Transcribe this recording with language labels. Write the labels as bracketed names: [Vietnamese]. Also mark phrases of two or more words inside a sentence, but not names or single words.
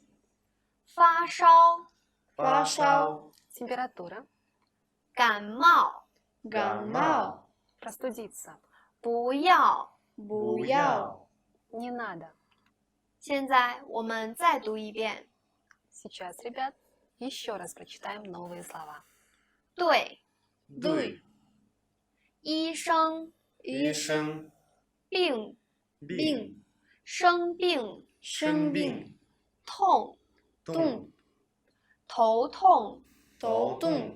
[Chinese] 发烧、发烧， [Russian] Температура. [Chinese] 感冒。感冒， [Russian] Простудиться. [Chinese] 不要。不要， [Russian] Не надо. [Chinese] 现在我们再读一遍。 [Russian] Сейчас, ребят, еще раз прочитаем новые слова. [Chinese] 对，对，医生、医生，病、病，生病、生病，痛、痛，头痛、头痛，